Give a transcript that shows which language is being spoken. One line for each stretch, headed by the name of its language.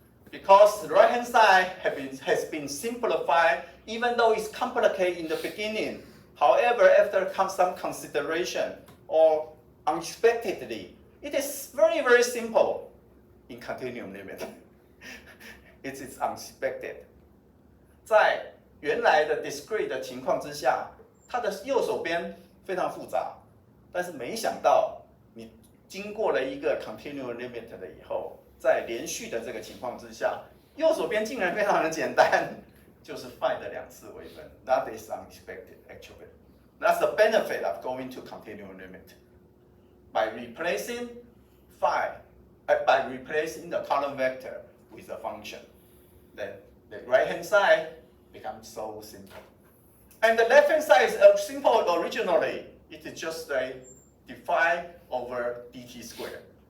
English: Because the right hand side has been simplified, even though it's complicated in the beginning. However, after some consideration or unexpectedly, it is very, very simple in continuum limit. It is unexpected.
Chinese: 在原来的 discrete 的情况之下，它的右手边非常复杂，但是没想到你经过了一个 continuum limit 了以后，在连续的这个情况之下，右手边竟然非常的简单，就是 phi 的2次微分。
English: That is unexpected actually. That's the benefit of going to continuum limit. by replacing by replacing the column vector with a function. Then the right-hand side becomes so simple. And the left-hand side is simple originally. It is just a phi over dt squared.